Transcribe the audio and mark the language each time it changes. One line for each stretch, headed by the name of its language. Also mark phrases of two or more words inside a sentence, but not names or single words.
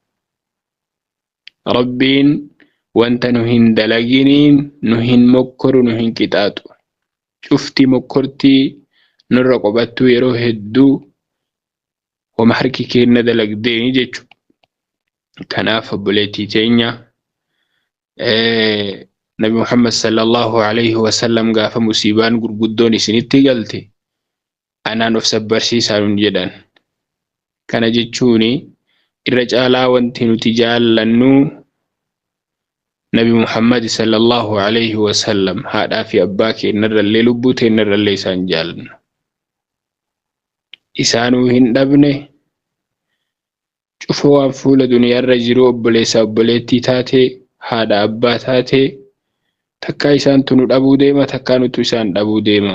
Oromo: Rabbiin wanta nu hin dalaginiin nu hin mokkoru, nu hin qixaaxu. Cufti mokkortii nurra qobattuu yeroo hedduu wama harki keenna dalagdeeni jechu. Kanaaf obboleettii teenya Nabi Muhammad
Arabic: صلى الله عليه وسلم
Oromo: gaafa musiibaan gurguddoon isinitti galte anaan of sabbarsiisaa jedhan. Kana jechuuni irra caalaa wanti nuti jaallannu Nabi Muhammad
Arabic: صلى الله عليه وسلم
Oromo: haadhaa fi abbaa keenyarrallee lubbuu teenyarrallee isaan jaallanna. Isaanuu hin dhabne cufoo waan fuula duniyaarra jiru obboleessa obboleettii taate haadha abbaa taate takkaa isaan tunu dhabuu deema, takkaa nutu isaan dhabuu deema.